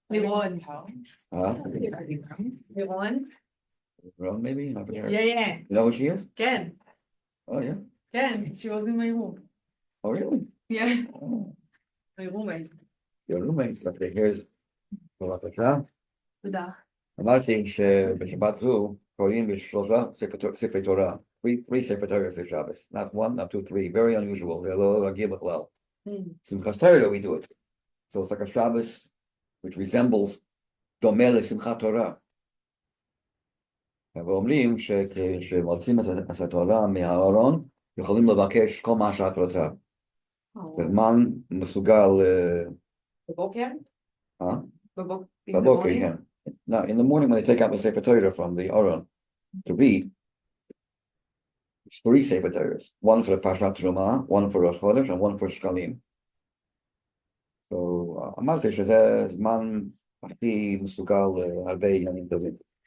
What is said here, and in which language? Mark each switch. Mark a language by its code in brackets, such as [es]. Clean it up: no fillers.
[en] Livon. Livon? Well, maybe? Yeah. You know who she is? [he] Ken. [en] Oh, yeah. Ken. She was in my room. Oh, really? Yeah, my roommate. Your roommates, okay, here's [he] בבקשה. תודה. אמרתי שבשבת זו קוראים בשלושה ספרי תורה. [en] Three [he] ספרי תורה זה Shabbos. [en] Not one, not two, three. Very unusual. [he] זה לא רגיל בכלל. [en] Simchas Torah, we do it. So it's like a Shabbos which resembles [he] דומה לשמחת תורה. ואומרים שכשמוצאים את התורה מהארון, יכולים לבקש כל מה שאת רוצה. בזמן מסוגל... בבוקר? בבוקר, כן. [en] Now, in the morning, when they take out the Sefer Torah from the Aron to read, it's three Sefer Torahs. One for the Parshat Truma, one for Rosh Chodesh, and one for Shkalim. So, [he] אמרתי שזה זמן הכי מסוגל להרבה ימים טובים.